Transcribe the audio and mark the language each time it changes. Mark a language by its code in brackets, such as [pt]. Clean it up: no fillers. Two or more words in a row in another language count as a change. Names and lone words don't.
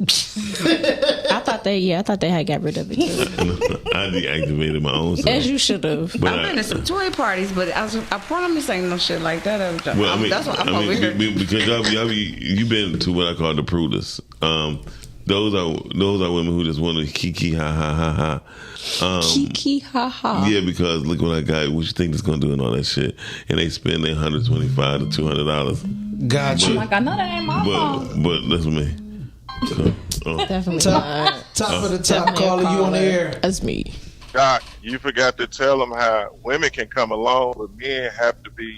[en] I thought they had got rid of it too. I deactivated my own stuff. As you should have. I've been to some toy parties, but I promise ain't no shit like that. Well, that's what I'm over here. Because you've been to what I call the prudas. Those are women who just want to kiki ha ha ha ha. Kiki ha ha. Yeah, because look what I got. What you think it's gonna do and all that shit, and they spend their $125 to $200. Gotcha. I'm like, I know that ain't my fault. But that's me. So, Definitely top of the top caller, you on the air. That's me. Doc, you forgot to tell them how women can come along, but men have to be.